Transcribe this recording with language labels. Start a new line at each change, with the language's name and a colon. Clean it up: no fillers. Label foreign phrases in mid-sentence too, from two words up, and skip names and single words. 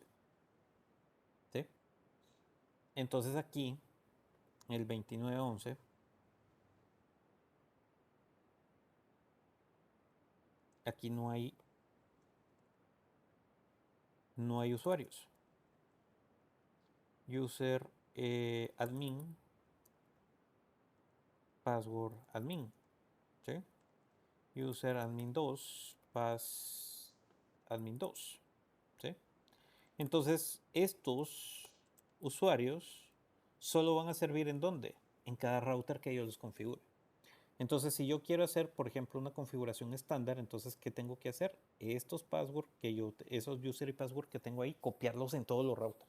Spanish: ¿Sí? Entonces aquí, el 2911, aquí no hay usuarios.
English: User admin, password admin. ¿Sí? User admin 2, pass admin 2.
Spanish: ¿Sí? Entonces, estos usuarios solo van a servir en dónde? En cada router que yo los configure. Entonces, si yo quiero hacer, por ejemplo, una configuración estándar, entonces, ¿qué tengo que hacer? Estos passwords esos user y password que tengo ahí, copiarlos en todos los routers.